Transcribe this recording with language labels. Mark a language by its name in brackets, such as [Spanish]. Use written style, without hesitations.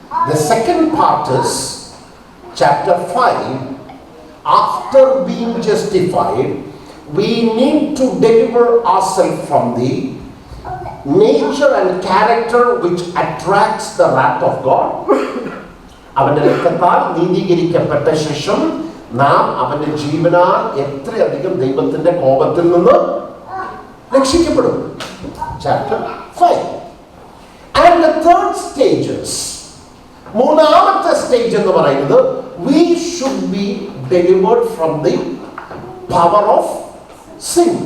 [English] The second part is chapter 5. After being justified, we need to deliver ourselves from the nature and character which attracts the wrath of God. [Malayalam] അവന്റെ രക്തത്താൽ നീതീകരിക്കപ്പെട്ട ശേഷം നാം അവന്റെ ജീവനാൽ എത്രയധികം ദൈവത്തിന്റെ കോപത്തിൽ നിന്ന് രക്ഷിക്കപ്പെടും. [English] Chapter 5. And the third stages, [Malayalam] മൂന്നാമത്തെ സ്റ്റേജ് എന്ന് പറയുന്നത് [English] we should be delivered from the power of sin.